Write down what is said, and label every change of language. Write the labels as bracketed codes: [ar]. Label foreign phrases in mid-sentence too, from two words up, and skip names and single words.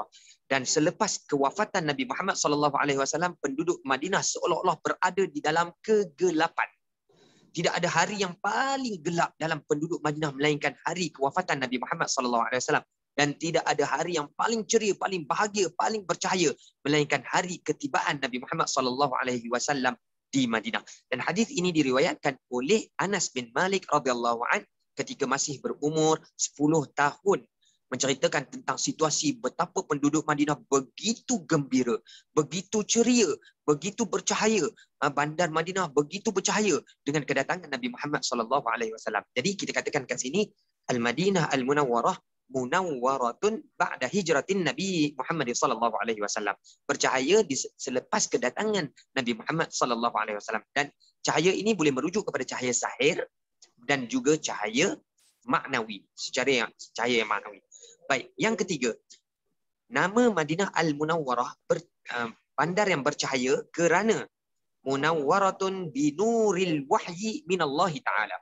[ms] Dan selepas kewafatan Nabi Muhammad [ar] صلى الله عليه وسلم, [ms] penduduk Madinah seolah-olah berada di dalam kegelapan. Tidak ada hari yang paling gelap dalam penduduk Madinah melainkan hari kewafatan Nabi Muhammad [ar] صلى الله عليه وسلم, [ms] dan tidak ada hari yang paling ceria, paling bahagia, paling bercahaya melainkan hari ketibaan Nabi Muhammad [ar] صلى الله عليه وسلم [ms] di Madinah. Dan hadis ini diriwayatkan oleh Anas bin Malik [ar] رضي الله عن [ms] ketika masih berumur 10 tahun, menceritakan tentang situasi betapa penduduk Madinah begitu gembira, begitu ceria, begitu bercahaya. Bandar Madinah begitu bercahaya dengan kedatangan Nabi Muhammad [ar] صلى الله عليه وسلم. [ms] Jadi kita katakan kat sini Al-Madinah Al-Munawwarah [ar] منورة بعد هجرة نبي محمد صلى الله عليه وسلم. [ms] Bercahaya selepas kedatangan Nabi Muhammad [ar] صلى الله عليه وسلم. [ms] Dan cahaya ini boleh merujuk kepada cahaya zahir dan juga cahaya maknawi, secara cahaya yang maknawi. Baik, yang ketiga, nama Madinah Al-Munawwarah bandar yang bercahaya kerana [ar] منورة بنور الوحي من الله تعالى.